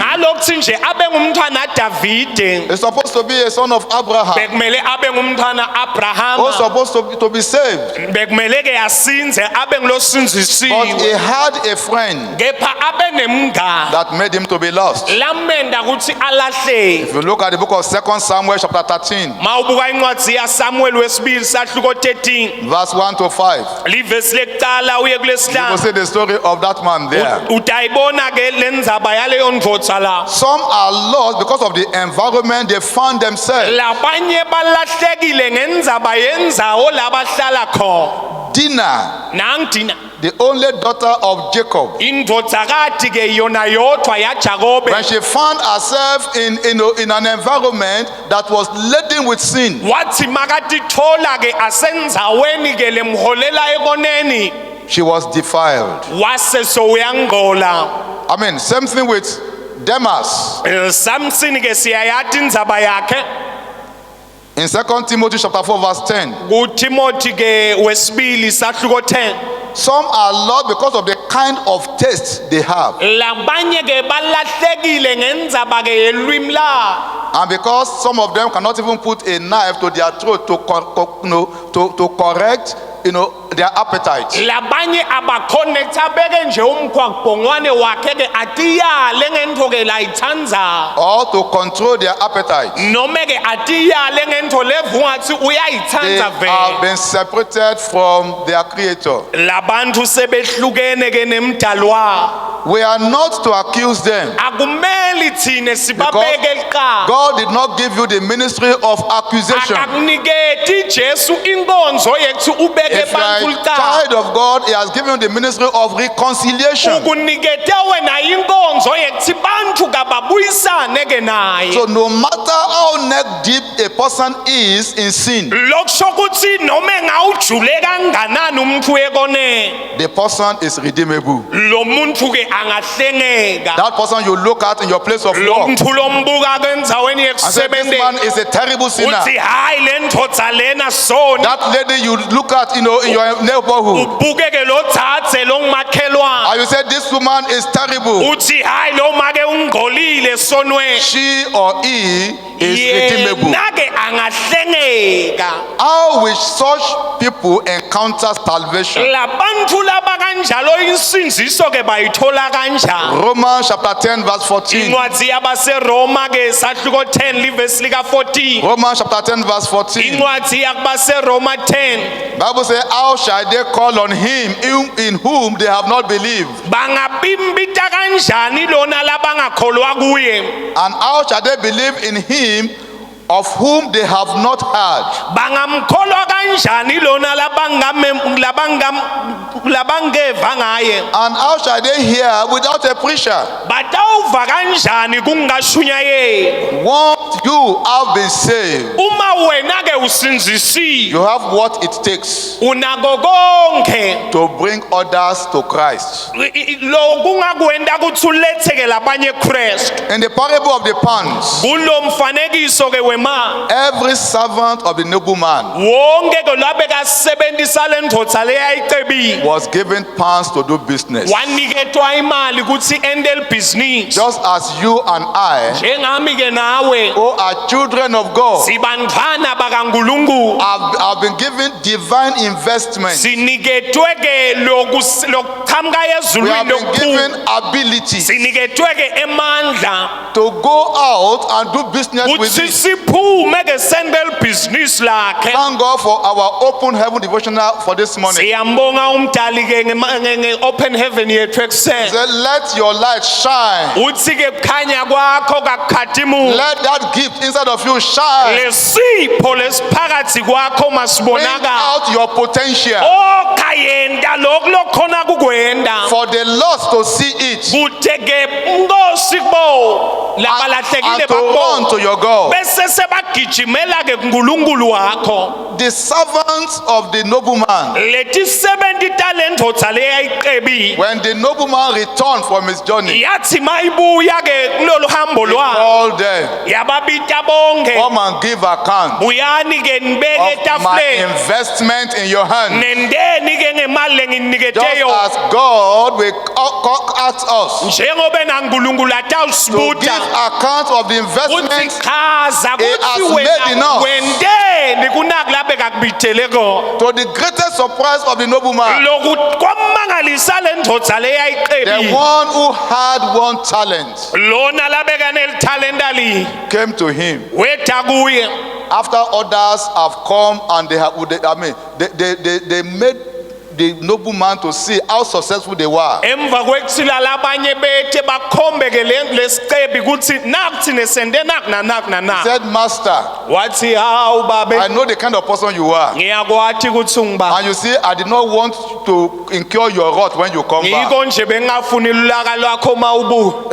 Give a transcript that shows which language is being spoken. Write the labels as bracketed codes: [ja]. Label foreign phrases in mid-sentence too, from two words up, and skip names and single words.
[ss] ngalokuthi nje abe ngumntwana kaDavide [en] he's supposed to be a son of Abraham, [ss] bekumele abe ngumntwana Abraham [en] who's supposed to be saved. [ss] bekumele ke asinze abe [en] But he [ss] ngilosinzisiwe [en] had a friend [ss] kepha abe nemngane [en] that made him to be lost. [ss] lamenda ukuthi alahleke [en] If you look at the book of 2 Samuel chapter 13, [ss] mawubuka incwadi yaSamuel wesibili sahluko 13 [en] verse 1 to 5, [ss] livesi lekuqala uye [en] you will [ss] kulesihlanu [en] see the story of that man there. [ss] utayibona ke lendzaba yaleyo ndvodza la [en] Some are lost because of the environment they found themselves. [ss] labanye balahlekile ngendzaba yendzawo labahlala khona Dinah, nangidina [en] the only daughter of Jacob, [ss] indvodzakati ke yona yodwa yaJakobe [en] when she found herself in an environment that was laden with sin, [ss] wathi makatithola ke asendzaweni ke lemholela ekoneni [en] she was defiled. [ss] wase sowuyangqola [en] I mean, same thing with Demas. [ss] Samson ke siyayati indzaba yakhe [en] In 2 Timothy chapter 4 verse 10, [ss] kuTimothy ke wesibili sahluko 10 [en] some are lost because of the kind of taste they have. [ss] labanye ke balahlekile ngendzaba ke yelwimi la [en] And because some of them cannot even put a knife to their throat to correct, their appetite. [ss] labanye abaconnecta beke nje umkhwakubhongwane wakhe ke atiyale ngento ke layithandza [en] Or to control their appetite. [ss] noma ke atiyale ngento levungathi [en] They [ss] uyayithanda [en] have [ss] vele [en] been separated from their creator. [ss] labantu sebehlukene ke nemdalwa [en] We are not to accuse them, [ss] akumeli thine sibabeke liqala [en] God did not give you the ministry of accusation. [ss] akakuniketi Jesu inkonzo yethu ubeke [en] If you are [ss] bantu [en] a [ss] liqala [en] child of God, He has given you the ministry of reconciliation. [ss] ukunikete wena inkonzo yethu bantu kababuyisane ke naye [en] So no matter how neck deep a person is in sin, [ss] lokusho ukuthi noma engawujule kanganani umuntu ekone [en] the person is redeemable. [ss] lo muntu ke angahlengeka [en] That person you look at in your place of [ss] lo [en] work [ss] muntu lombuka kwenzaweni [en] and say, this man [ss] yekusebenzela [en] is a terrible sinner. [ss] uthi hayi le ndodza lena soni [en] That lady you look at in your neighborhood, [ss] ubuke ke lo dzadze lo ngumakhelwane [en] and you say, this woman is terrible. [ss] uthi hayi lo make ungcolile sonweni [en] She or he is redeemable. [ss] yena ke angahlengeka [en] How will such people encounter salvation? [ss] labantu laba kanjalo insinziso ke bayithola kanjani [en] Romans chapter 10 verse 14. [ss] incwadi yabaseroma ke sahluko 10 livesi lika 14 [en] Romans chapter 10 verse 14. [ss] incwadi yakubaseroma 10 [en] Bible says, how shall they call on him in whom they have not believed? [ss] bangabimbita kanjani lona labangakholwa kuye [en] And how shall they believe in him of whom they have not heard? [ss] bangamkholwa kanjani lona labangeva ngaye [en] And how shall they hear without a preacher? [ss] batawuzwa utawuva kanjani kungashunyayeli [en] Once you have been saved, [ss] uma wena ke usinzisiwe [en] you have what it takes [ss] unako konke [en] to bring others to Christ. [ss] lo kungakwenda ukuthi uletheke labanye eKristu [en] In the parable of the pounds, [ss] kulo mfanekiso ke wema [en] every servant of the nobleman [ss] wonke ke labe kasebenzisa lendvodza leyayicebile [en] was given pounds to do business. [ss] waniketwa imali ukuthi endel business [en] Just as you and I, [ss] njengami ke nawe [en] who are children of God, [ss] sibantwana bakaNkulunkulu [en] have been given divine investment. [ss] siniketwe ke lokuqhamuka [en] We [ss] ezulwini [en] have been given [ss] lokukhulu [en] ability [ss] siniketwe ke emandla [en] to go out and do business with [ss] ukuthi [en] it. [ss] siphume ke sendel business lakhe [en] Thank God for our open heaven devotional for this morning. [ss] siyambonga umdali ke nge- [en] open heaven [ss] yethu ekuseni [en] Say, let your light shine. [ss] uthi ke kukhanya kwakho kakukhatimuka [en] Let that gift inside of you shine. [ss] lesipho lesiphakathi kwakho [en] Bring [ss] masibonakala [en] out your potential [ss] okayenda lokhu lokhona kukwenda [en] for the lost to see it [ss] kude ke inkosi kubo labalahlekile [en] and to run [ss] bakho [en] to your God. [ss] bese sebagijimela ke kuNkulunkulu wakho [en] The servants of the nobleman, [ss] leti 70 talentodza leyayiqebile [en] when the nobleman returned from his journey, [ss] yathi mayibuya ke kulolu hambo [en] he [ss] lwakhe [en] called them, [ss] yababita bonke [en] come and give account [ss] buyani ke nibeke [en] of my [ss] etafuleni [en] investment in your hand. [ss] nendeni ke ngemali lenginikete [en] Just [ss] yona [en] as God will ask us [ss] njengoba naNkulunkulu [en] to [ss] atawusibuta [en] give account of the [ss] uthi [en] investment [ss] chaza [en] He has [ss] kuthi [en] made [ss] wena [en] enough. [ss] wendeni kunakulabe kakubitele kona [en] to the greatest surprise of the nobleman, [ss] lokhu kwamangalisa le ndodza [en] the [ss] leyayiqebile [en] one who had one talent [ss] lona labeka nelithalenta li [en] came to him [ss] wetha kuye [en] after others have come and they made the nobleman to see how successful they were. [ss] emva kwekuthila labanye bethe bakhombeke lesicebi ukuthi nakuthine sende naku [en] Said, Master, [ss] wathi hawu babe [en] I know the kind of person you are. [ss] ngiyakwathi ukuthi ungibaba [en] And you see, I did not want to incur your wrath when you come back. [ss] ngiko nje bengafuni ulaka lwakho mawubuya